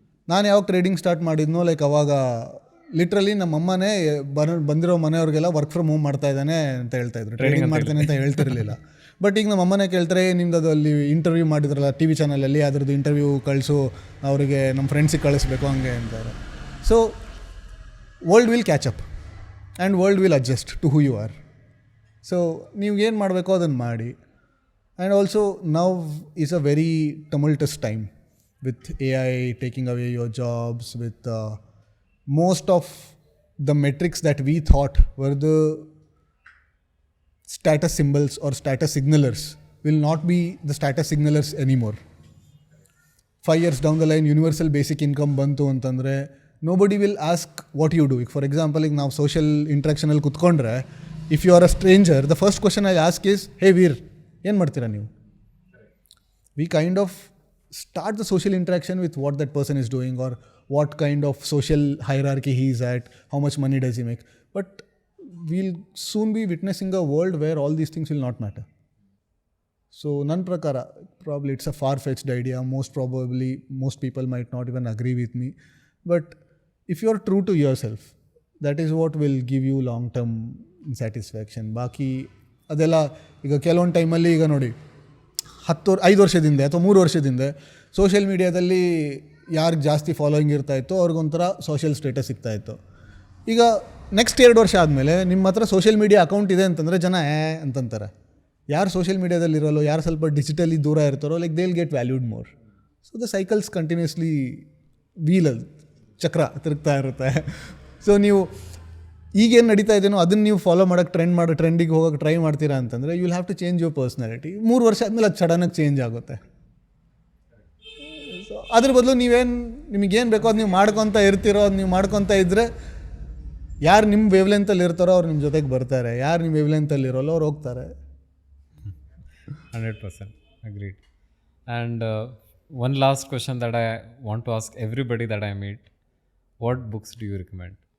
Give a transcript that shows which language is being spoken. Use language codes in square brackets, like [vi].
[kn] ನಾನು ಯಾವಾಗ trading start ಮಾಡಿದ್ನೋ, like ಅವಾಗ ಲಿಟ್ರಲಿ ನಮ್ಮಮ್ಮನೇ ಬಂದಿರೋ ಮನೆಯವ್ರಿಗೆಲ್ಲ ವರ್ಕ್ ಫ್ರಮ್ ಹೋಮ್ ಮಾಡ್ತಾ ಇದ್ದಾನೆ ಅಂತ ಹೇಳ್ತಾಯಿದ್ರು, ಟ್ರೇಡಿಂಗ್ ಮಾಡ್ತಾನೆ ಅಂತ ಹೇಳ್ತಿರಲಿಲ್ಲ. ಬಟ್ ಈಗ ನಮ್ಮ ಅಮ್ಮನೇ ಕೇಳ್ತಾರೆ, ನಿಮ್ದು ಅದು ಅಲ್ಲಿ ಇಂಟರ್ವ್ಯೂ ಮಾಡಿದ್ರಲ್ಲ ಟಿ ವಿ ಚಾನಲಲ್ಲಿ, ಅದ್ರದ್ದು ಇಂಟರ್ವ್ಯೂ ಕಳಿಸು, ಅವರಿಗೆ ನಮ್ಮ ಫ್ರೆಂಡ್ಸಿಗೆ ಕಳಿಸ್ಬೇಕು ಹಂಗೆ ಅಂತಾರೆ. [en] So world will catch up and world will adjust to who you are. [kn] So ನೀವು ಏನು ಮಾಡಬೇಕೋ ಅದನ್ನು ಮಾಡಿ. [en] And also now is a very tumultuous time with AI taking away your jobs, with most of the metrics that we thought were the status symbols or status signalers will not be the status signalers anymore. 5 years down the line universal basic income [kn] bantu antandre [en] nobody will ask what you do. For example, [kn] ಈಗ ನಾವು social ಇಂಟ್ರಾಕ್ಷನಲ್ಲಿ ಕುತ್ಕೊಂಡ್ರೆ, [en] if you are a stranger, the first question I ask is, hey we're, [kn] ಏನು ಮಾಡ್ತೀರಾ ನೀವು? [en] We kind of start the social interaction with what that person is doing or what kind of social hierarchy he is at, how much money does he make. But we'll soon be witnessing a world where all these things will not matter. So [kn] nan prakara, [en] probably it's a far-fetched idea. Most probably most people might not even agree with me, but if you are true to yourself, that is what will give you long-term satisfaction. [kn] ಬಾಕಿ ಅದೆಲ್ಲ ಈಗ ಕೆಲವೊಂದು ಟೈಮಲ್ಲಿ ಈಗ ನೋಡಿ 5 ವರ್ಷದಿಂದ ಅಥವಾ 3 ವರ್ಷದಿಂದ ಸೋಷಿಯಲ್ ಮೀಡಿಯಾದಲ್ಲಿ ಯಾರಿಗೆ ಜಾಸ್ತಿ ಫಾಲೋಯಿಂಗ್ ಇರ್ತಾಯಿತ್ತು ಅವ್ರಿಗೊಂಥರ ಸೋಷಿಯಲ್ ಸ್ಟೇಟಸ್ ಸಿಗ್ತಾಯಿತ್ತು. ಈಗ ನೆಕ್ಸ್ಟ್ 2 ವರ್ಷ ಆದಮೇಲೆ ನಿಮ್ಮ ಹತ್ರ ಸೋಷಿಯಲ್ ಮೀಡಿಯಾ ಅಕೌಂಟ್ ಇದೆ ಅಂತಂದರೆ ಜನ ಅಂತಂತಾರೆ. ಯಾರು ಸೋಷಿಯಲ್ ಮೀಡಿಯಾದಲ್ಲಿ ಇರೋಲ್ಲ, ಯಾರು ಸ್ವಲ್ಪ ಡಿಜಿಟಲಿ ದೂರ ಇರ್ತಾರೋ [en] Like they will get valued more. So the cycles continuously [kn] ವೀಲಲ್ಲಿ ಚಕ್ರ ತಿರುಗ್ತಾ ಇರುತ್ತೆ. ಸೊ ನೀವು ಈಗೇನು ನಡೀತಾ ಇದೆಯೋ ಅದನ್ನು ನೀವು ಫಾಲೋ ಮಾಡೋಕ್ಕೆ ಟ್ರೆಂಡಿಗೆ ಹೋಗೋಕ್ಕೆ ಟ್ರೈ ಮಾಡ್ತೀರಾ ಅಂತಂದರೆ [en] You will have to change your personality. [kn] 3 ವರ್ಷ ಆದಮೇಲೆ ಅದು ಸಡನ್ನಾಗಿ ಚೇಂಜ್ ಆಗುತ್ತೆ. ಸೊ ಅದ್ರ ಬದಲು ನಿಮಗೇನು ಬೇಕೋ ಅದು ನೀವು ಮಾಡ್ಕೊತ ಇರ್ತೀರೋ, ಅದು ನೀವು ಮಾಡ್ಕೊತ ಇದ್ದರೆ ಯಾರು ನಿಮ್ಮ ವೇವ್ಲೆಂತಲ್ಲಿ ಇರ್ತಾರೋ ಅವ್ರು ನಿಮ್ಮ ಜೊತೆಗೆ ಬರ್ತಾರೆ, ಯಾರು ನಿಮ್ಮ ವೇವ್ಲೆಂತಲ್ಲಿ ಇರೋಲ್ಲ ಅವ್ರು ಹೋಗ್ತಾರೆ. [en] 100% agreed. And one last question that I want to ask everybody that I meet, what books do you recommend?